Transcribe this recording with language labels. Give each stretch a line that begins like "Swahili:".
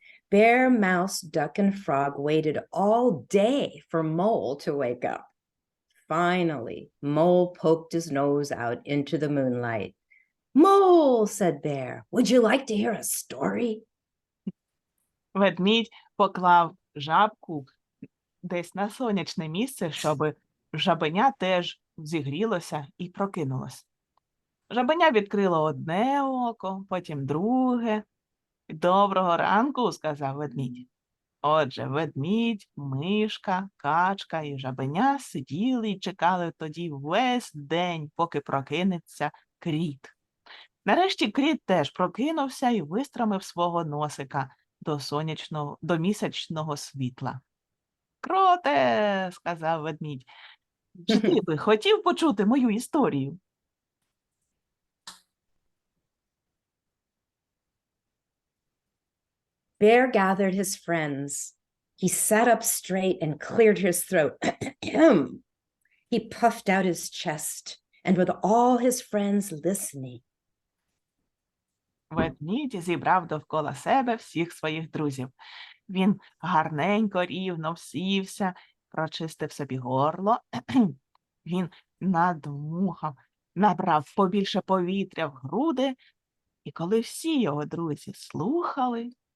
English: Bear, Mouse, Duck, and Frog waited all day for Mole to wake up. Finally, Mole poked his nose out into the moonlight. "Mole," said Bear, "would you like to hear a story?"
Ukrainian: Ведмідь поклав жабку десь на сонячне місце, щоб жабеня теж зігрілося і прокинулось. Жабеня відкрило одне око, потім друге. «Доброго ранку», – сказав ведмідь. Отже, ведмідь, мишка, качка і жабеня сиділи і чекали тоді весь день, поки прокинеться кріт. Нарешті кріт теж прокинувся і вистромив свого носика до місячного світла. «Кроте», – сказав ведмідь, – «чи ти би хотів почути мою історію?»
English: Bear gathered his friends. He sat up straight and cleared his throat. He puffed out his chest, and with all his friends listening.
Ukrainian: Ведмідь зібрав довкола себе всіх своїх друзів. Він гарненько, рівно всівся, прочистив собі горло. Він надмухав, набрав побільше повітря в груди, і коли всі його друзі слухали,